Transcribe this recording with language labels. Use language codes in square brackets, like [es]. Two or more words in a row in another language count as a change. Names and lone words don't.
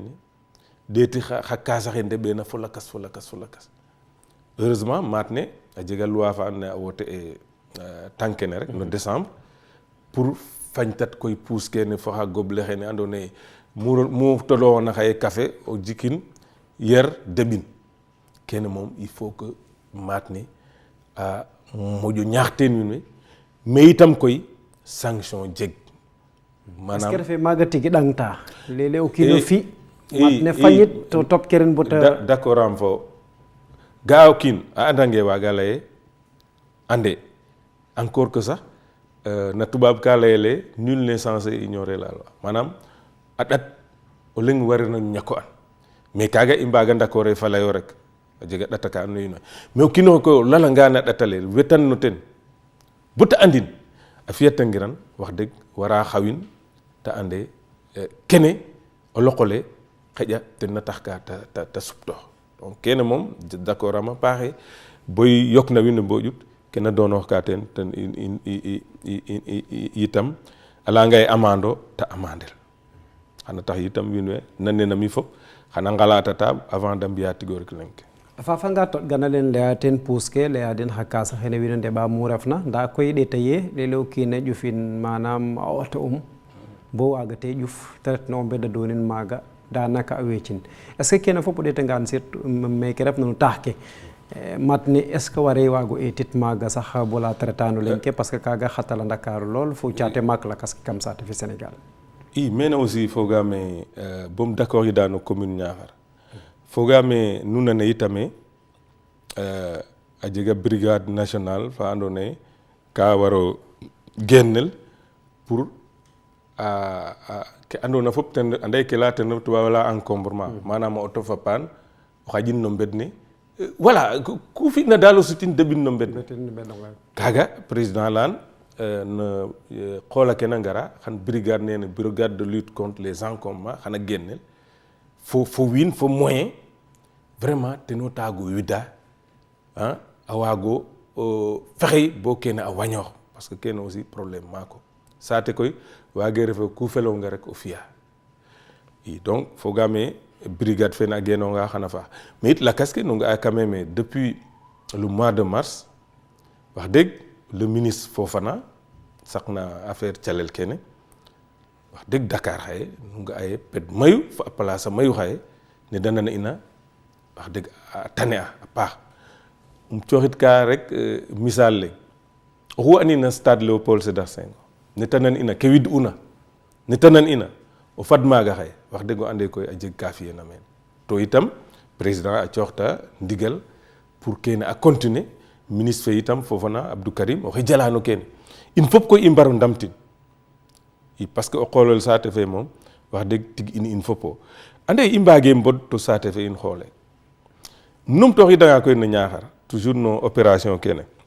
[srr] ne ɗeeti xa kaasa xe ndeɓeena fo lakas heureusement maat ne a jega loi fa andoona yee a wote e tankene rek no décembre pour fañtat koy puus kene fo xa goble xene andoona yee mu toloxoona xaye café o jikin yer deɓin kene moom [fr] il faut que [srr] maat ne a moƴo ñaax teen wiin we mais itam koy sanction jeg [fr] est ce que [srr] refe maaga tigi ɗangta lele o kiino fi maat ne fañit to top keren bota d'accord am fo ga'a o kiin a andange waaga leye ande [fr] encore que [srr] sax na tubaab ka layele [fr] nul n'est censé ignorer la loi [srr] maanaam a ɗat o leŋ warino ñako an mais kaaga i mbaaga d'accord fa layo rek a jega ɗata ka andoona yee mais o kiinoxe koy o lalanga na ɗatale wetan no ten bo ta andin a fiyatangiran wax deg wara xawin ta ande kene o loqole xaƴa ten na tax ka ta suptoox donc kene moom d'accord ama paaxe boy yok na wiin we bo ƴut kena doonoox ka ten itam a layanga ye amando ta amandel xana tax itam wiin we nanena mi fop xana ngalatata [fr] avant de [srr] mbiya tigo rek leŋ ke a fafanga toɗgana len leya ten puus ke leya den xa kaasa xene wiin we ndeɓa mu refna nda koy ɗeeta ye lele o kiina ƴufin manam a auto bo waga te ƴuf te retna o mbeda donin maaga danaka a weecin [fr] est ce que [srr] kene fop o ɗeetangaan surtout meke refna no taax ke mat ni [fr] est ce que [srr] ware waago eetit maaga sax bola te retano leŋ ke [fr] parce que [srr] kaaga xatala Ndakaaru lool fo caate maak lakas ke kam saate fe Sénégal i mene aussi fogaame bom d'accord yi daano commune Niakhar fogaame nu nane itame a jega [fr] brigade nationale [srr] fa andoona yee ka waro gennel pour ke andoona fop ten ande ke laya ten tubaab la encombrement manam o auto fa paan o xaƴin no mbed ne voilà ku fi'na daal o sutin deɓin no mbed ne kaaga président laan no xoola ke na ngara xan brigade nene [fr] brigade de lutte contre les encombrements [srr] xana gennel fo wiin fo [fr] moyen vraiment [srr] teno taago wida a waago fexey bo kene a wañoox [fr] parce que [srr] kene [fr] aussi problème [srr] maako saate koy waage refe ku felonga rek o fi'a i donc fogaame brigade fene a genonga xana faax mais it lakas ke nu nga'a [fr] quand même depuis le mois de mars [wo] wax dëgg [fr] le ministre [srr] Fofana saqna affaire calel kene [wo] wax dëgg [srr] Dakar xaye nu nga'a ye ped mayu fa a place a mayu xaye ne da nana ina [wo] wax dëgg [srr] a tane a paax cooxit ka rek misaal leŋ oxu anina stade Léopold Sédar Senghor ne tanan ina ke wid'una ne tanan ina o fad maaga xaye [wo] wax dëgg [srr] o ande koy a jeg ka fi'ena meen to itam président a cooxta ndigal pour kene a [fr] continuer ministre [srr] fe itam Fofana Abdou Karim oxe jalano kene in fop koy i mbaro ndamtin i [fr] parce que [srr] o xoolol saate fe moom [wo] wax dëgg [srr] tig in fopo ande i mbaage mbod to saate fe in xoole numtooxidanga koy no Niakhar toujours no opération kene